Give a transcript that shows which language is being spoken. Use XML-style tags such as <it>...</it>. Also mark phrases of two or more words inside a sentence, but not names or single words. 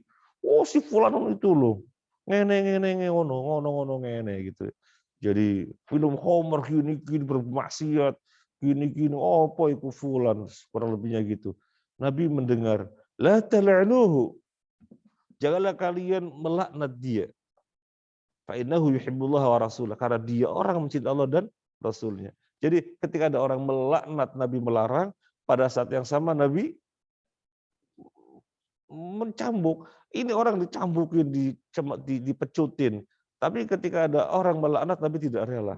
<id>Oh, si fulan itu loh.</id> <jv>Ngene ngono ngene</jv> <id>gitu. Jadi minum homer gini bermaksiat, gini apa itu fulan, kurang lebihnya gitu. Nabi mendengar,</id> <ar>la tal'anuhu.</ar> <id>Janganlah kalian melaknat dia.</id> <ar>Fa innahu yuhibbullah wa rasulah,</ar> <id>karena dia orang mencintai Allah dan Rasulnya. Jadi ketika ada orang melaknat, Nabi melarang. Pada saat yang sama Nabi mencambuk. Ini orang dicambukin, dipecutin. Tapi ketika ada orang melaknat, Nabi tidak rela.</id>